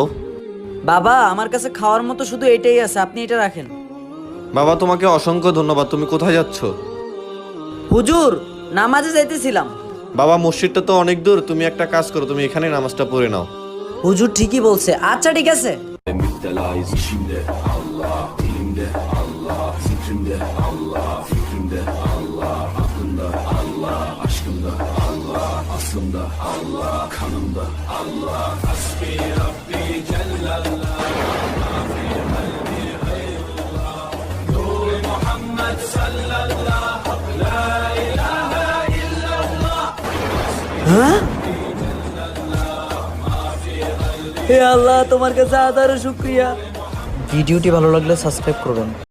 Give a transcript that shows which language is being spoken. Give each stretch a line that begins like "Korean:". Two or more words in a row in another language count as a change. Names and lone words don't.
Bangla: বাবা, আমার কাছে খাওয়ার মতো শুধু এটাই আছে, আপনি এটা রাখেন। বাবা তোমাকে অসংখ্য ধন্যবাদ। তুমি কোথায় যাচ্ছ? হুজুর, নামাজে যাইতেছিলাম। বাবা মসজিদটা তো অনেক দূর, তুমি একটা কাজ করো, তুমি এখানে নামাজটা পড়ে নাও। হুজুর ঠিকই বলছে, আচ্ছা ঠিক আছে।
Turkish: Müptelayız içimde Allah, dilimde Allah, zikrimde Allah, fikrimde Allah, aklımda Allah, aşkımda Allah, aslımda Allah, kanımda Allah.
Arabic: حسبي ربي جل الله، ما في قلبي غير الله، نور محمد صلى الله، لا إله إلا الله.
Bangla: হে আল্লাহ, তোমার কাছে হাজারো শুকরিয়া। ভিডিওটি ভালো লাগলে সাবস্ক্রাইব করবেন।